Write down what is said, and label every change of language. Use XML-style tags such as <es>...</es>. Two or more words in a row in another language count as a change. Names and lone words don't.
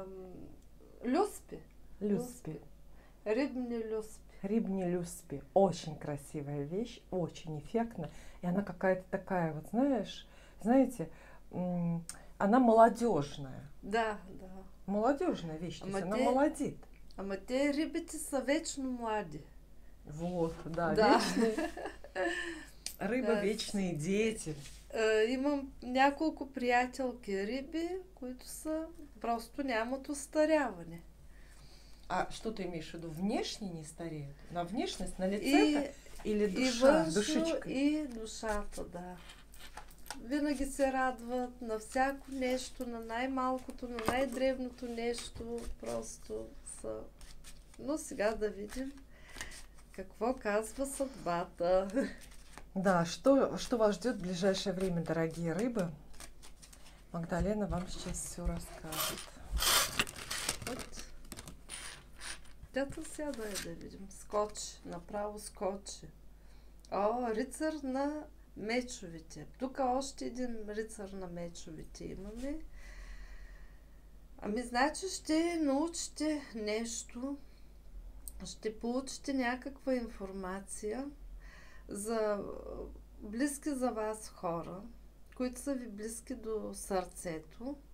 <bg>Люспи. Люспи. Рибни люспи. Рибни люспи.</bg> <ru>Очень красивая вещь, очень эффектная. И она какая-то такая, вот знаете, она молодежная. Да. Молодежная вещь, то есть</ru> <bg>Ама</bg> <ru>она</ru> <bg>те-</bg> <ru>молодит.</ru> <bg>Ама те рибите са вечно млади.</bg> <ru>Вот, да, Да. Рыба Да. вечные дети.</ru> <bg>Имам няколко приятелки риби, които са просто нямат остаряване.</bg> <ru>А что ты имеешь в виду? Внешне не стареют? На внешность, на</ru> <bg>И,</bg> <ru>лице или</ru> <bg>и</bg> <ru>душа,</ru> <bg>външно,</bg> <ru>душичка?</ru> <bg>и душата, да. Винаги се радват на всяко нещо, на най-малкото, на най-древното нещо. Просто са... Но сега да видим какво казва съдбата. Да,</bg> <ru>что вас ждет в ближайшее время, дорогие рыбы? Магдалена вам сейчас все расскажет. Вот.</ru> <bg>Тято сяда да видим. Скочи, направо скочи. О, рицар на мечовите. Тук още един рицар на мечовите имаме. Ами, значи ще научите нещо, ще получите някаква информация за близки за вас хора, които са ви близки до сърцето,</bg>